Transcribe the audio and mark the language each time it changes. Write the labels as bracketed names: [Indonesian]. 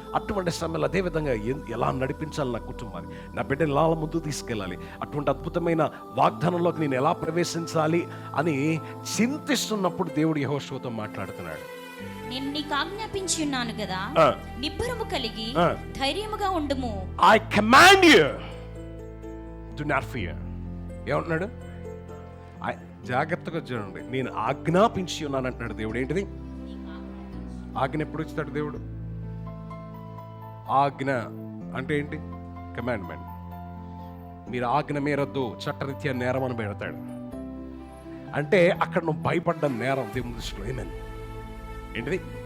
[Telugu] అటువంటి సమయంలో అదేవిధంగా ఎలా నడిపించాలి నా కుటుంబాన్ని, నా బిడ్డని ఎలా ముందుకు తీసుకెళ్ళాలి, అటువంటి అద్భుతమైన వాగ్దానంలోకి నేను ఎలా ప్రవేశించాలి అని చింతిస్తున్నప్పుడు దేవుడు యెహోషువతో మాట్లాడుతున్నాడు. నేను నీకు ఆజ్ఞాపించి ఉన్నాను కదా, నిబ్బరము కలిగి ధైర్యముగా ఉండుము. [English] I command you do not fear. [Telugu] ఏమంటున్నాడు? జాగ్రత్తగా చూడండి, నేను ఆజ్ఞాపించి ఉన్నాను అంటున్నాడు దేవుడు. ఏంటిది ఆజ్ఞ? ఎప్పుడు ఇస్తాడు దేవుడు ఆజ్ఞ? అంటే ఏంటి? కమాండ్మెంట్. మీరు ఆజ్ఞ మేరద్దు, చట్టరీత్యా నేరం అని పెడతాడు. అంటే అక్కడ నువ్వు భయపడ్డ నేరం దేవుని దృష్టిలో. ఏమని? ఏంటిది?